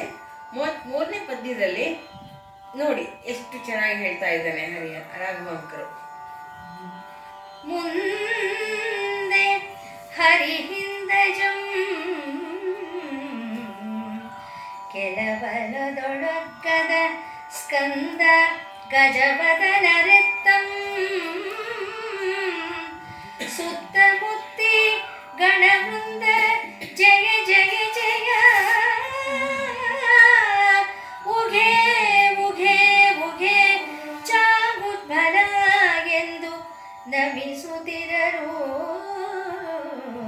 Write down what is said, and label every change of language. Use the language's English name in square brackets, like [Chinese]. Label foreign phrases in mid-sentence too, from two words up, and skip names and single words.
[Kannada] 33ನೇ ಪದ್ಯದಲ್ಲಿ ನೋಡಿ ಎಷ್ಟು ಚೆನ್ನಾಗಿ ಹೇಳ್ತಾ ಇದ್ದಾನೆ ರಾಘವಂಕರು. ಮುಂದೆ ಹರಿಹಿಂದಜಂ ಕೆಲವಲದೊಳಗದ ಸ್ಕಂದ ಗಜವದನರೆತ್ತಂ ಸುತ್ತಮುತ್ತಿ ಗಣವೃಂದ ಜಯ ಜಯ ಜಯ ಉಘೆ ಉಘೆ ಉಘೆ ಚಾಗುದ್ಭಲ ಎಂದು ನಮಿಸುತ್ತಿರರು.